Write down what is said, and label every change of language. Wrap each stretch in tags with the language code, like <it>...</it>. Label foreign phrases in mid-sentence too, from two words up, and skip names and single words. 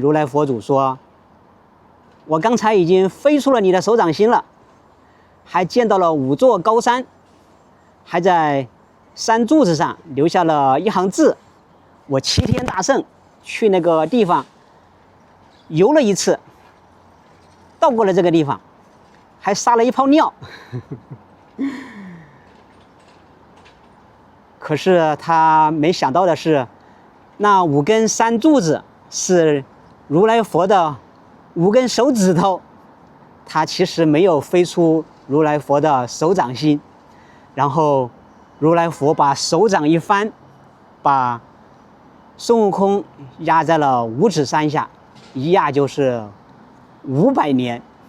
<zh>如来佛祖说，我刚才已經飛出了你的手掌心了，還見到了5座高山，還在山柱子上留下了一行字，我齊天大聖去那個地方遊了一次，到過了這個地方，還撒了一泡尿。可是他沒想到的是，那5根山柱子是如来佛的5 根手指頭，他其實沒有飛出如來佛的手掌心。然後如來佛把手掌一翻，把孫悟空壓在了五指山下，一壓就是500年。</zh>